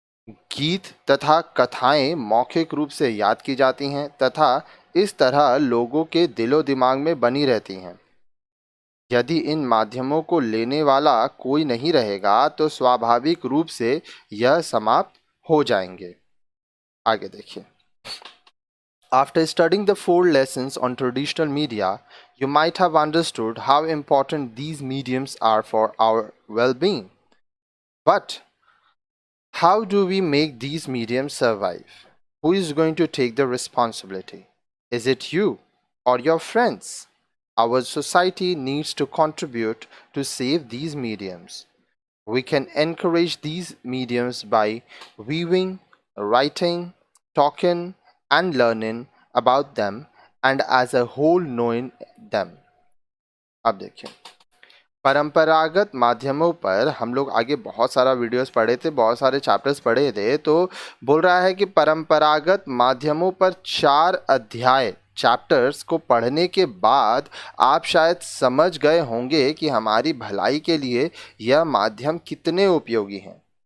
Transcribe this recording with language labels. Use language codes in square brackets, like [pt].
[hi] गीत तथा कथाएं मौखिक रूप से याद की जाती हैं तथा इस तरह लोगों के दिलो दिमाग में बनी रहती हैं. यदि इन माध्यमों को लेने वाला कोई नहीं रहेगा तो स्वाभाविक रूप से यह समाप्त हो जाएंगे. आगे देखिए. [en] After studying the 4 lessons on traditional media, you might have understood how important these mediums are for our well-being. But how do we make these mediums survive? Who is going to take the responsibility? Is it you or your friends. Our society needs to contribute to save these mediums. We can encourage these mediums by viewing, writing, talking, and learning about them, and as a whole knowing them. [hi] अब देखिए, परंपरागत माध्यमों पर हम लोग आगे बहुत सारा वीडियोस पढ़े थे, बहुत सारे चैप्टर्स पढ़े थे। तो बोल रहा है कि परंपरागत माध्यमों पर 4 अध्याय चैप्टर्स को पढ़ने के बाद आप शायद समझ गए होंगे कि हमारी भलाई के लिए यह माध्यम कितने उपयोगी हैं।